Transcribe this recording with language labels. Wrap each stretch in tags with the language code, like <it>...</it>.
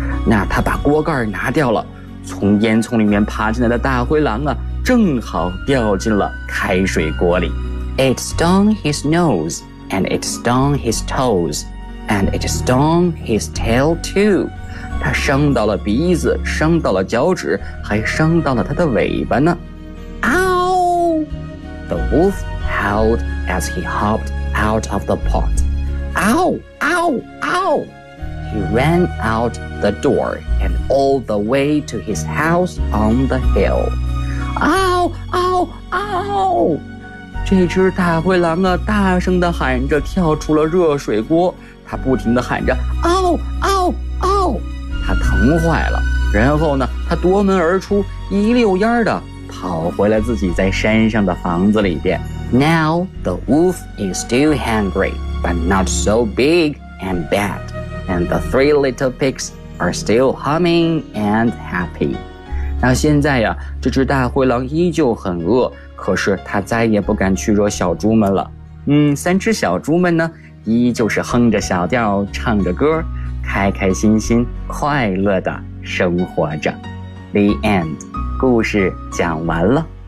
<zh>那他把锅盖拿掉了，从烟囱里面爬进来的大灰狼啊正好掉进了开水锅里。</zh> <en>It stung his nose and it stung his toes and it stung his tail too.</en> <zh>他伤到了鼻子，伤到了脚趾，还伤到了他的尾巴呢。 Ow!</zh> <en>The wolf howled as he hopped out of the pot. Ow! Ow! Ow! He ran out the door and all the way to his house on the hill. Ow! Ow! Ow!</en> <zh>这只大灰狼啊，大声地喊着跳出了热水锅，他不停地喊着 Ow! Ow! Ow! 他疼坏了，然后呢，他夺门而出，一溜烟的跑回了自己在山上的房子里边。</zh> <en>Now the wolf is still hungry, but not so big and bad, and the three little pigs are still humming and happy.</en> <zh>那现在呀，这只大灰狼依旧很饿，可是他再也不敢去惹小猪们了。三只小猪们呢，依旧是哼着小调，唱着歌。开开心心快乐地生活着。</zh> <en>The end.</en> <zh>故事讲完了。</zh>